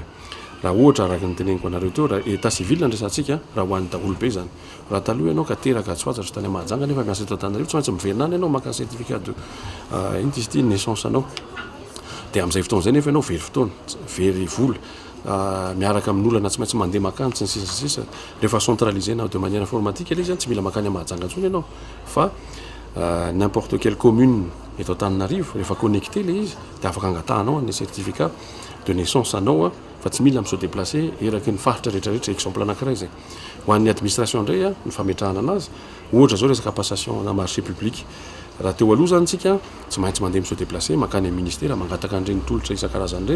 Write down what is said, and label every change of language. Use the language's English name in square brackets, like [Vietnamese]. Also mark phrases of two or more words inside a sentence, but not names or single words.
[Malagasy] Raha ohatra araka ny teneniko anareo teo raha [French] état civil [Malagasy] andresantsika raha ho an'ny daholo be zany. Raha taloha ianao ka teraka tsoatsatra tany Mahajanga nefa miasa eto Antananarivo tsy maintsy miverina ianao maka [French] certificat de naissance [Malagasy] anao. Dia amin'izay fotoana izay nefa ianao very fotoana, very vola. Miaraka amin'olana tsy maintsy mandeha makany sy ny sisa rehefa centralisé na [French] de manière informatique [Malagasy] ilay zany tsy mila makany Mahajanga intsony ianao fa [French] n'importe quelle commune [Malagasy] eto Antananarivo rehefa connecté le izy dia afaka angatahanao ny [French] certificat de naissance [Malagasy] anao fa tsy mila [French] mi'se déplacer [Malagasy] eraky ny faritra rehetrarehetra exemple anankiray zay. Ho an'ny administration indray ny fametrahana anazy ohatra zao resaka passation na [French] marché public. [Malagasy] Raha teo aloha zany tsika tsy maintsy mandeha [French] mi'se déplacer [Malagasy] makany amin'ny ministère mangataka an'ireny tolotra isan-karazany ireny.